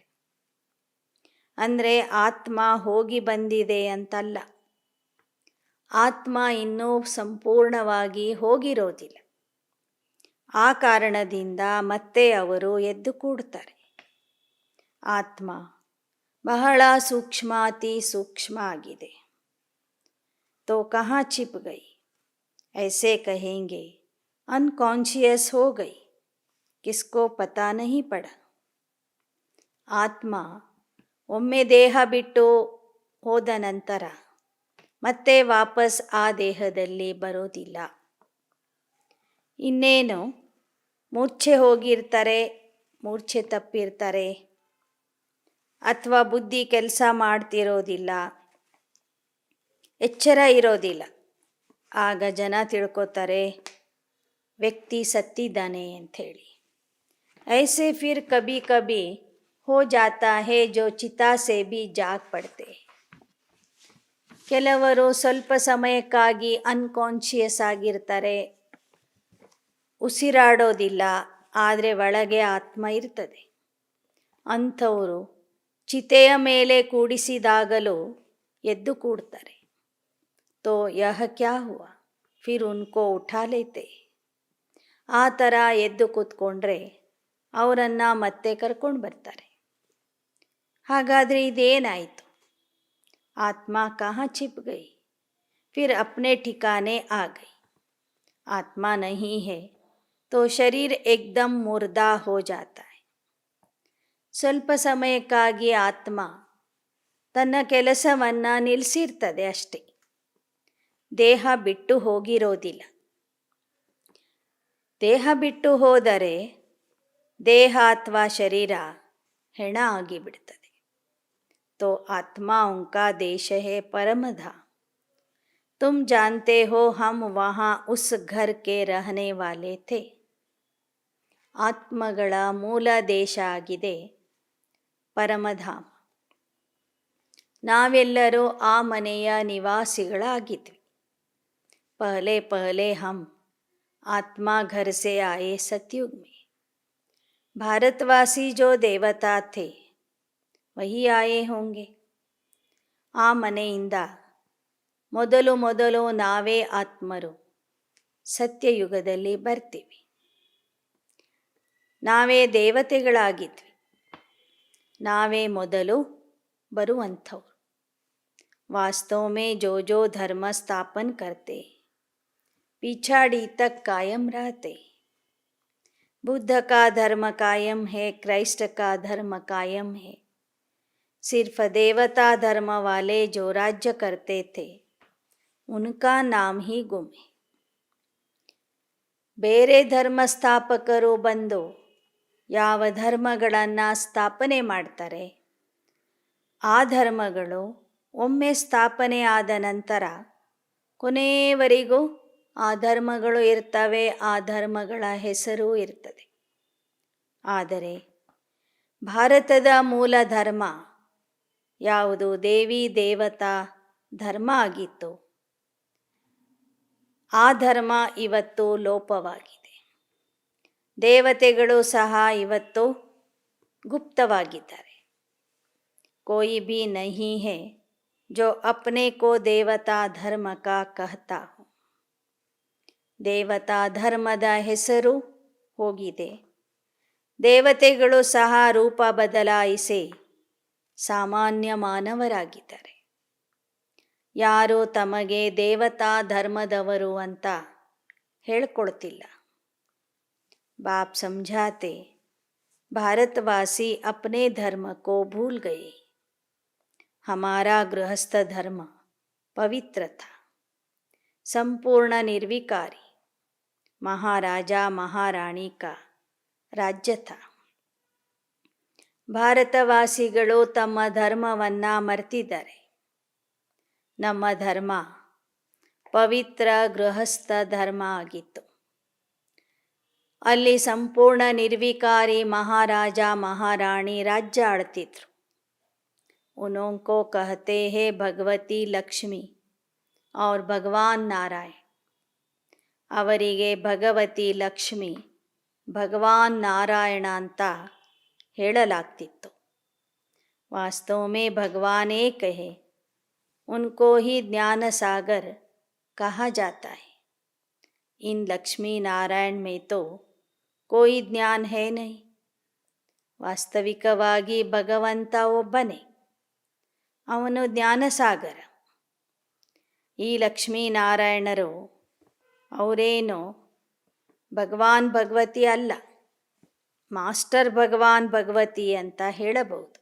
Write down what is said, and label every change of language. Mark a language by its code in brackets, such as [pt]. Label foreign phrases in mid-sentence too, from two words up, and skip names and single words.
[kn] ಅಂದರೆ ಆತ್ಮ ಹೋಗಿ ಬಂದಿದೆ ಅಂತಲ್ಲ, ಆತ್ಮ ಇನ್ನೂ ಸಂಪೂರ್ಣವಾಗಿ ಹೋಗಿರೋದಿಲ್ಲ. ಆ ಕಾರಣದಿಂದ ಮತ್ತೆ ಅವರು ಎದ್ದು ಕೂಡ್ತಾರೆ. ಆತ್ಮ ಬಹಳ ಸೂಕ್ಷ್ಮಾತಿ ಸೂಕ್ಷ್ಮ ಆಗಿದೆ. [hi] तो कहाँ छिप गई, ऐसे कहेंगे अनकॉन्शियस हो गई, किसको पता नहीं पड़ा. [kn] ಆತ್ಮ ಒಮ್ಮೆ ದೇಹ ಬಿಟ್ಟು ಹೋದ ನಂತರ ಮತ್ತೆ ವಾಪಸ್ ಆ ದೇಹದಲ್ಲಿ ಬರೋದಿಲ್ಲ. ಇನ್ನೇನು ಮೂರ್ಛೆ ಹೋಗಿರ್ತಾರೆ, ಮೂರ್ಛೆ ತಪ್ಪಿರ್ತಾರೆ, ಅಥವಾ ಬುದ್ಧಿ ಕೆಲಸ ಮಾಡ್ತಿರೋದಿಲ್ಲ, ಎಚ್ಚರ ಇರೋದಿಲ್ಲ. ಆಗ ಜನ ತಿಳ್ಕೊತಾರೆ ವ್ಯಕ್ತಿ ಸತ್ತಿದ್ದಾನೆ ಅಂಥೇಳಿ. [hi] ऐसे फिर कभी कभी हो जाता है जो चिता से भी जाग पड़ते. [kn] ಕೆಲವರು ಸ್ವಲ್ಪ ಸಮಯಕ್ಕಾಗಿ ಅನ್ಕಾನ್ಷಿಯಸ್ ಆಗಿರ್ತಾರೆ, ಉಸಿರಾಡೋದಿಲ್ಲ, ಆದರೆ ಒಳಗೆ ಆತ್ಮ ಇರ್ತದೆ. ಅಂಥವರು ಚಿತೆಯ ಮೇಲೆ ಕೂಡಿಸಿದಾಗಲೂ ಎದ್ದು ಕೂಡ್ತಾರೆ. [hi] तो यह क्या हुआ, फिर उनको उठा लेते. [kn] ಆ ಥರ ಎದ್ದು ಕೂತ್ಕೊಂಡ್ರೆ ಅವರನ್ನು ಮತ್ತೆ ಕರ್ಕೊಂಡು ಬರ್ತಾರೆ. ಹಾಗಾದರೆ ಇದೇನಾಯಿತು? [hi] आत्मा कहाँ छिप गई, फिर अपने ठिकाने आ गई. आत्मा नहीं है तो शरीर एकदम मुर्दा हो जाता है. [kn] ಸ್ವಲ್ಪ ಸಮಯಕ್ಕಾಗಿ ಆತ್ಮ ತನ್ನ ಕೆಲಸವನ್ನು ನಿಲ್ಲಿಸಿರ್ತದೆ ಅಷ್ಟೇ, ದೇಹ ಬಿಟ್ಟು ಹೋಗಿರೋದಿಲ್ಲ. ದೇಹ ಬಿಟ್ಟು ಹೋದರೆ ದೇಹ ಅಥವಾ ಶರೀರ ಹೆಣ ಆಗಿಬಿಡ್ತದೆ. [hi] तो आत्माओं का देश है परम धाम. तुम जानते हो हम वहाँ उस घर के रहने वाले थे. [kn] ಆತ್ಮಗಳ ಮೂಲ ದೇಶ ಆಗಿದೆ ಪರಮಧಾಮ. ನಾವೆಲ್ಲರೂ ಆ ಮನೆಯ ನಿವಾಸಿಗಳಾಗಿದ್ವಿ. [hi] पहले पहले हम आत्मा घर से आए सतयुग में. भारतवासी जो देवता थे वही आए होंगे. [kn] ಆ ಮನೆಯಿಂದ ಮೊದಲು ನಾವೇ ಆತ್ಮರು ಸತ್ಯಯುಗದಲ್ಲಿ ಬರ್ತೀವಿ. ನಾವೇ ದೇವತೆಗಳಾಗಿದ್ವಿ. ನಾವೇ ಮೊದಲು ಬರುವಂಥವ್ರು. [hi] वास्तव में जो धर्म स्थापन करते पिछाड़ी तक कायम रहते. बुद्ध का धर्म कायम है, क्राइस्ट का धर्म कायम है. सिर्फ देवता धर्म वाले जो राज्य करते थे उनका नाम ही गुम है. [kn] ಬೇರೆ ಧರ್ಮ ಸ್ಥಾಪಕರು ಬಂದು ಯಾವ ಧರ್ಮಗಳನ್ನು ಸ್ಥಾಪನೆ ಮಾಡ್ತಾರೆ ಆ ಧರ್ಮಗಳು ಒಮ್ಮೆ ಸ್ಥಾಪನೆ ಆದ ನಂತರ ಕೊನೆಯವರೆಗೂ ಆ ಧರ್ಮಗಳು ಇರ್ತವೆ, ಆ ಧರ್ಮಗಳ ಹೆಸರು ಇರ್ತದೆ. ಆದರೆ ಭಾರತದ ಮೂಲ ಧರ್ಮ ಯಾವುದು ದೇವಿ ದೇವತಾ ಧರ್ಮ ಆಗಿತ್ತು, ಆ ಧರ್ಮ ಇವತ್ತು ಲೋಪವಾಗಿದೆ. ದೇವತೆಗಳು ಸಹ ಇವತ್ತು ಗುಪ್ತವಾಗಿದ್ದಾರೆ. [hi] कोई भी नहीं है जो अपने को देवता धर्म का कहता हो. [kn] ದೇವತಾ ಧರ್ಮದ ಹೆಸರು ಹೋಗಿದೆ. ದೇವತೆಗಳು ಸಹ ರೂಪ ಬದಲಾಯಿಸಿ ಸಾಮಾನ್ಯ ಮಾನವರಾಗಿದ್ದಾರೆ. ಯಾರು ತಮಗೆ ದೇವತಾ ಧರ್ಮದವರು ಅಂತ ಹೇಳ್ಕೊಳ್ತಿಲ್ಲ. [hi] बाप समझाते भारतवासी अपने धर्म को भूल गए. हमारा गृहस्थ धर्म पवित्र था, संपूर्ण निर्विकारी महाराजा महारानी का राज्य था. [kn] ಭಾರತವಾಸಿಗಳು ತಮ್ಮ ಧರ್ಮವನ್ನು ಮರೆತಿದ್ದಾರೆ. ನಮ್ಮ ಧರ್ಮ ಪವಿತ್ರ ಗೃಹಸ್ಥ ಧರ್ಮ ಆಗಿತ್ತು. ಅಲ್ಲಿ ಸಂಪೂರ್ಣ ನಿರ್ವಿಕಾರಿ ಮಹಾರಾಜ ಮಹಾರಾಣಿ ರಾಜ್ಯ ಆಳ್ತಿದ್ರು. [hi] उनको कहते हैं भगवती लक्ष्मी और भगवान नारायण. [kn] ಅವರಿಗೆ ಭಗವತಿ ಲಕ್ಷ್ಮಿ ಭಗವಾನ್ ನಾರಾಯಣ ಅಂತ ಹೇಳಲಾಗ್ತಿತ್ತು. [hi] वास्तव में भगवान एक है, उनको ही ज्ञान सागर कहा जाता है. इन लक्ष्मी नारायण में तो कोई ज्ञान है नहीं. [kn] ವಾಸ್ತವಿಕವಾಗಿ ಭಗವಂತ ಒಬ್ಬನೇ, ಅವನು ಜ್ಞಾನಸಾಗರ. ಈ ಲಕ್ಷ್ಮೀನಾರಾಯಣರು ಅವರೇನು ಭಗವಾನ್ ಭಗವತಿ ಅಲ್ಲ, ಮಾಸ್ಟರ್ ಭಗವಾನ್ ಭಗವತಿ ಅಂತ ಹೇಳಬಹುದು.